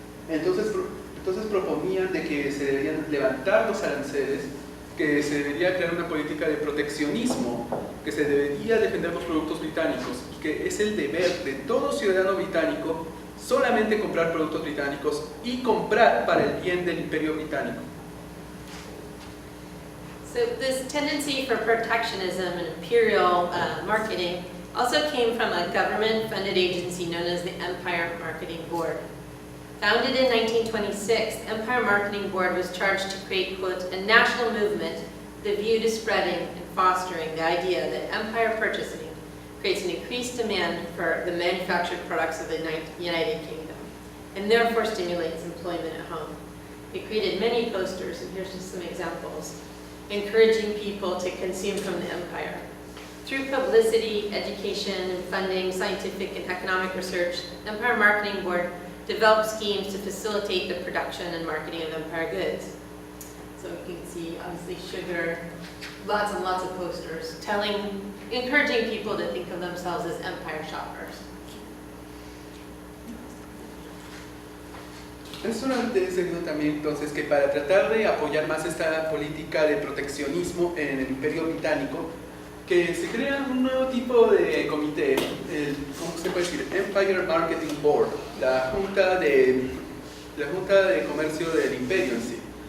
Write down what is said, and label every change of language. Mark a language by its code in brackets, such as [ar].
[es] Entonces proponían de que se deberían levantar los aranceles, que se debería crear una política de proteccionismo, que se debería defender los productos británicos, y que es el deber de todo ciudadano británico solamente comprar productos británicos y comprar para el bien del Imperio Británico. [en] So this tendency for protectionism and imperial marketing also came from a government-funded agency known as the Empire Marketing Board. Founded in 1926, the Empire Marketing Board was charged to create, quote, a national movement with a view to spreading and fostering the idea that empire purchasing creates an increased demand for the manufactured products of the United Kingdom, and therefore stimulates employment at home. They created many posters, and here's just some examples, encouraging people to consume from the empire. Through publicity, education, and funding scientific and economic research, the Empire Marketing Board developed schemes to facilitate the production and marketing of empire goods. So you can see, obviously, sugar, lots and lots of posters, encouraging people to think of themselves as empire shoppers. [es] Es solamente debido también entonces que para tratar de apoyar más esta política de proteccionismo en el Imperio Británico, que se crea un nuevo tipo de comité, ¿cómo se puede decir? Empire Marketing Board, la junta de comercio del imperio en sí.